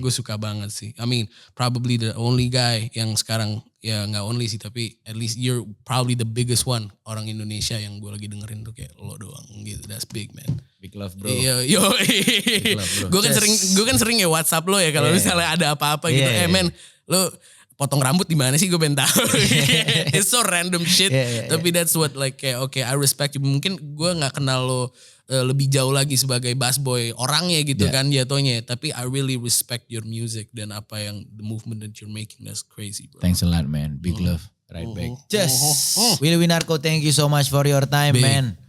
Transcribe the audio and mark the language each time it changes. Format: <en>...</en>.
<id>Gue suka banget sih.</id> <en>I mean, probably the only guy</en> <id>yang sekarang, ya nggak only sih, tapi</id> <en>at least you're probably the biggest one</en> <id>orang Indonesia yang gue lagi dengerin tuh kayak lo doang gitu.</id> <en>That's big, man. Big love bro. Yo, Big love, bro.</en> <id>gue kan sering ya WhatsApp lo ya kalau misalnya ada apa-apa gitu. Yeah. Man, lo potong rambut di mana sih gue pengen tahu.</id> <en>It's so random shit. Tapi that's what like kayak okay, I respect you.</en> <id>Mungkin gue nggak kenal lo lebih jauh lagi sebagai bass boy orangnya gitu kan jatuhnya.</id> <en>Tapi I really respect your music</en> <id>dan apa yang</id> <en>the movement that you're making, that's crazy bro. Thanks a lot man, big love. Right back. Willy Winarko, thank you so much for your time man.</en>